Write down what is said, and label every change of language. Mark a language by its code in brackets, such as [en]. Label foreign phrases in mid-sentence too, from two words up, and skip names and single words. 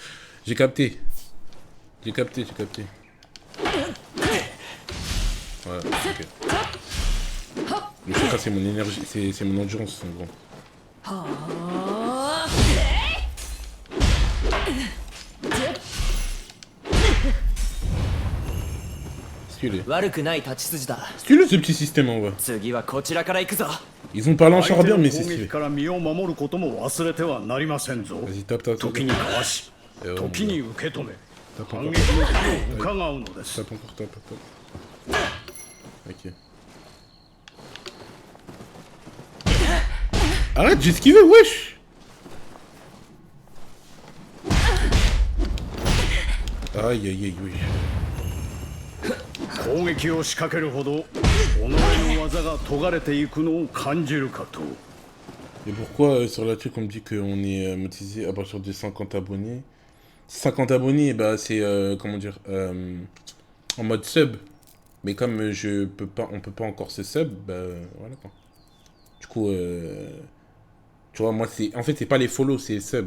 [fr] J'ai capté. J'ai capté. Voilà, ok. Le chakra c'est mon énergie, c'est mon endurance en gros. Stylé. [ja] 悪くない立ち筋だ。 [fr] Stylé ce petit système en vrai. [ja] 次はこちらから行くぞ。 [fr] Ils ont parlé en [ja] 相 [fr] charabia [ja] 手の [fr] mais c'est [ja] 攻撃 [fr] stylé. [ja] から身を守ることも忘れてはなりませんぞ。 [fr] Vas-y, tape. [ja] 時にかわし、 [fr] Et [ja] 時に受け止め、 [fr] tape [ja] 反 [fr] encore. [ja] 撃の手を伺うのです。 [fr] Tape encore, tape. Ok. Arrête, j'ai esquivé, wesh! Aïe, oui. [ja] 攻撃を仕掛けるほど己の技が研がれていくのを感じるかと。 [fr] Et pourquoi sur la truc on me dit qu'on est monétisé à partir de 50 abonnés? 50 abonnés, bah c'est comment dire en mode sub. Mais comme on peut pas encore se sub, bah voilà quoi. Du coup, tu vois, moi c'est, en fait c'est pas les follow, c'est sub.